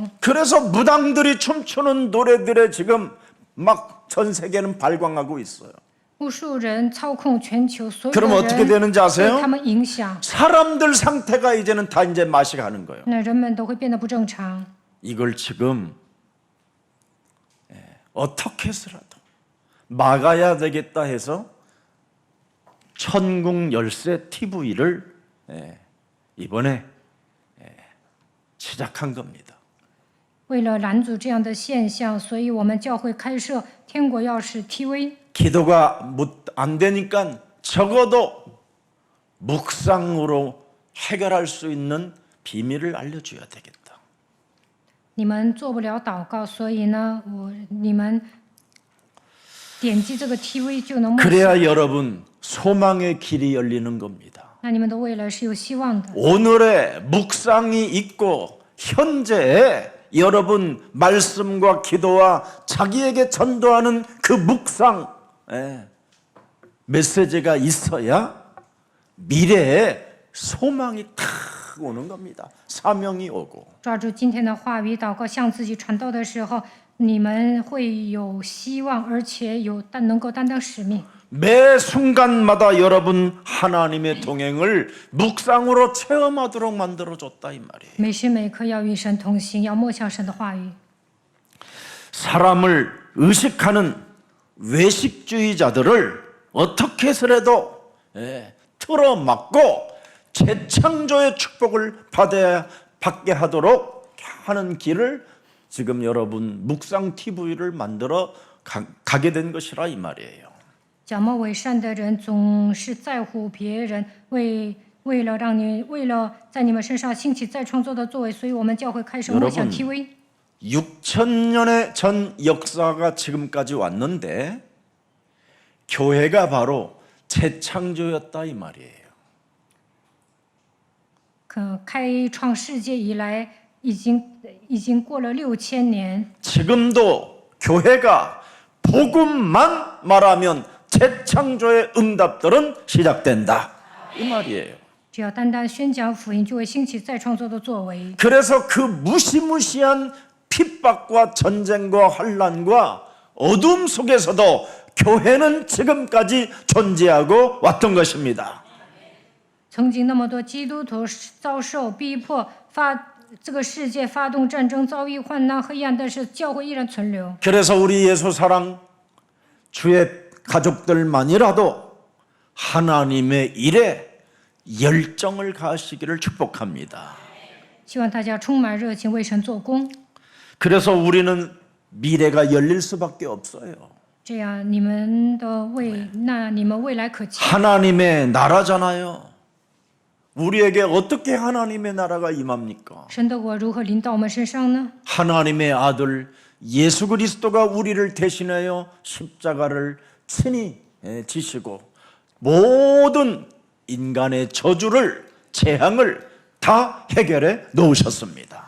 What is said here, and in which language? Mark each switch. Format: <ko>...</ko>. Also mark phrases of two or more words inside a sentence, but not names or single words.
<ko>그래서 무당들이 춤추는 노래들에 지금 막 전 세계는 발광하고 있어요.</ko> <zh>巫术人操控全球，所有</zh> <ko>그럼</ko> <zh>的</zh> <ko>어떻게</ko> <zh>人</zh> <ko>되는지</ko> <zh>被</zh> <ko>아세요?</ko> <zh>他们影响，</zh> <ko>사람들 상태가 이제는 다 이제 맛이 가는 거예요.</ko> <zh>那人们都会变得不正常。</zh> <ko>이걸 지금 어떻게 해서라도 막아야 되겠다 해서 천국 열쇠 TV를 이번에 시작한 겁니다.</ko> <zh>为了拦阻这样的现象，所以我们教会开设天国钥匙 TV。</zh> <ko>기도가 안 되니까 적어도 묵상으로 해결할 수 있는 비밀을 알려줘야 되겠다.</ko> <zh>你们做不了祷告，所以呢，你们点击这个 TV 就能默想。</zh> <ko>그래야 여러분 소망의 길이 열리는 겁니다.</ko> <zh>那你们的未来是有希望的。</zh> <ko>오늘의 묵상이 있고 현재의 여러분 말씀과 기도와 자기에게 전도하는 그 묵상 메시지가 있어야 미래에 소망이 탁 오는 겁니다. 사명이 오고.</ko> <zh>抓住今天的话语，祷告向自己传道的时候，你们会有希望，而且能够担当使命。</zh> <ko>매 순간마다 여러분 하나님의 동행을 묵상으로 체험하도록 만들어줬다 이 말이에요.</ko> <zh>每时每刻要与神同行，要默想神的话语。</zh> <ko>사람을 의식하는 외식주의자들을 어떻게 해서라도 틀어막고 재창조의 축복을 받게 하도록 하는 길을 지금 여러분 묵상 TV를 만들어 가게 된 것이라 이 말이에요.</ko> <zh>假冒伪善的人总是在乎别人，为了在你们身上兴起再创作的作为，所以我们教会开始默想 TV。</zh> <ko>6,000년의 전 역사가 지금까지 왔는데 교회가 바로 재창조였다 이 말이에요.</ko> <zh>开创世界以来，已经过了6000年。</zh> <ko>지금도 교회가 복음만 말하면 재창조의 응답들은 시작된다 이 말이에요.</ko> <zh>只要单单宣讲福音，就会兴起再创作的作为。</zh> <ko>그래서 그 무시무시한 핍박과 전쟁과 환란과 어둠 속에서도 교회는 지금까지 존재하고 왔던 것입니다.</ko> <zh>曾经那么多基督徒遭受逼迫，这个世界发动战争，遭遇患难黑暗，但是教会依然存留。</zh> <ko>그래서 우리 예수사랑 주의 가족들만이라도 하나님의 일에 열정을 가하시기를 축복합니다.</ko> <zh>希望大家充满热情为神做工，</zh> <ko>그래서 우리는 미래가 열릴 수밖에 없어요.</ko> <zh>这样你们未来可期。</zh> <ko>하나님의 나라잖아요. 우리에게 어떻게 하나님의 나라가 임합니까?</ko> <zh>神的国如何临到我们身上呢？</zh> <ko>하나님의 아들 예수 그리스도가 우리를 대신하여 십자가를 친히 지시고 모든 인간의 저주를 재앙을 다 해결해 놓으셨습니다.</ko>